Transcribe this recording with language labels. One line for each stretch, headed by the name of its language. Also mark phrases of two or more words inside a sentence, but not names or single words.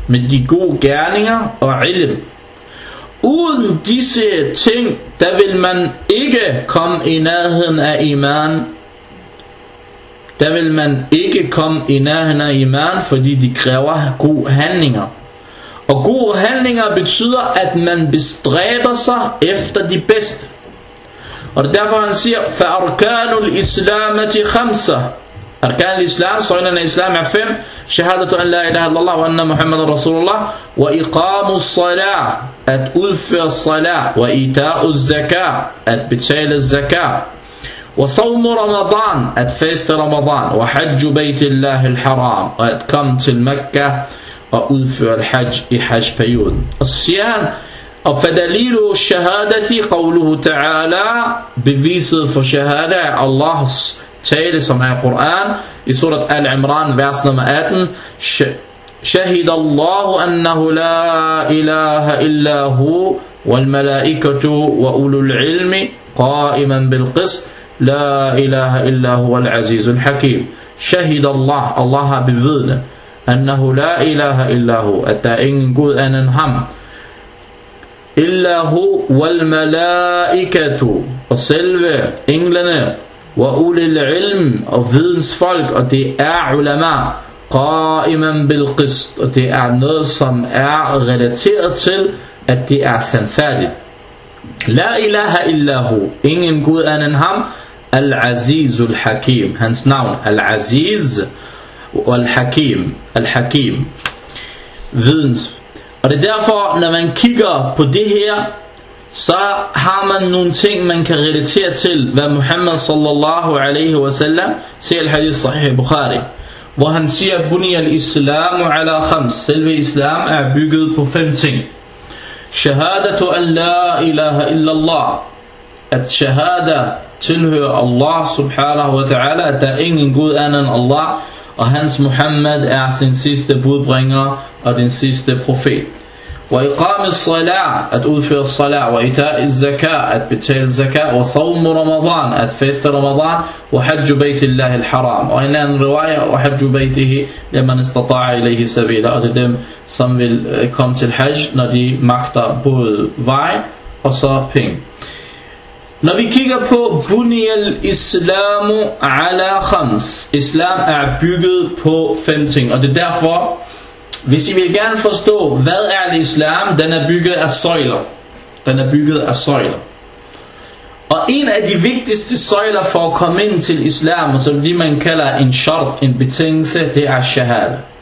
Danish: med de gode gerninger og ilm. Uden disse ting, der vil man ikke komme i nærheden af iman. Der vil man ikke komme i nærheden af iman, fordi de kræver gode handlinger. Og gode handlinger betyder, at man bestræber sig efter de bedste. Og det er derfor han siger,
Arabic: فَأَرْكَانُ الْإِسْلَامَةِ خَمْسَةِ أركان الإسلام,
Danish: søjlerne af Islam er 5.
Arabic: شهادة أن لا إله إلا الله وأن محمدا رسول الله وإقام الصلاة,
Danish: at udføre salat.
Arabic: وإيتاء الزكاة,
Danish: at betale zakat.
Arabic: وصوم رمضان,
Danish: at faste Ramadan.
Arabic: وحج بيت الله الحرام,
Danish: og at komme til Mekka og udføre al-hajj i hajj-perioden. Og så siger han, og
Arabic: فالدليل الشهادة قوله تعالى,
Danish: beviset for shahada er Allahs tale, som er Koran, i surat Al-Imran, vers nummer 18.
Arabic: شهد الله أنه لا إله إلا هو والملائكة وأولو العلم قائما بالقسط لا إله إلا هو العزيز الحكيم. شهد الله,
Danish: Allah har bevidnet,
Arabic: أنه لا إله إلا هو,
Danish: at der er ingen Gud anden ham.
Arabic: إلا هو والملائكة,
Danish: og selve englene,
Arabic: وأولي العلم,
Danish: og vidensfolk, og det er ulama,
Arabic: قائما بالقسط,
Danish: og det er noget som er relateret til at det er sandfærdigt.
Arabic: لا إله إلا هو,
Danish: ingen Gud anden ham.
Arabic: العزيز الحكيم,
Danish: hans navn Al-Aziz og Al-Hakim, Al-Hakim, videns. Og det er derfor, når man kigger på det her, så har man nogle ting, man kan relatere til, hvad Muhammad
Arabic: صلى الله عليه وسلم
Danish: siger i
Arabic: حديث صحيح البخاري,
Danish: hvor han siger,
Arabic: بني الإسلام على خمس,
Danish: selve islam er bygget på 5 ting.
Arabic: شهادة أن لا إله إلا الله,
Danish: at shahada tilhører Allah
Arabic: سبحانه وتعالى,
Danish: at der er ingen Gud anden Allah, og hans Muhammad er sin sidste budbringer og den sidste profet.
Arabic: وإقام الصلاة,
Danish: at udføre salat.
Arabic: وإيتاء الزكاة,
Danish: at betale zakat.
Arabic: وصوم رمضان,
Danish: at feste Ramadan.
Arabic: وحج بيت الله الحرام,
Danish: og en anden riwaya,
Arabic: وحج بيته لمن استطاع إليه سبيلا,
Danish: og det er dem som vil komme til hajj, når de magter både vej og så penge. Når vi kigger på
Arabic: بني الإسلام على خمس,
Danish: islam er bygget på 5 ting, og det er derfor, hvis I vil gerne forstå, hvad er islam, den er bygget af søjler. Den er bygget af søjler. Og en af de vigtigste søjler for at komme ind til islam, som det man kalder en shart, en betingelse, det er shahada.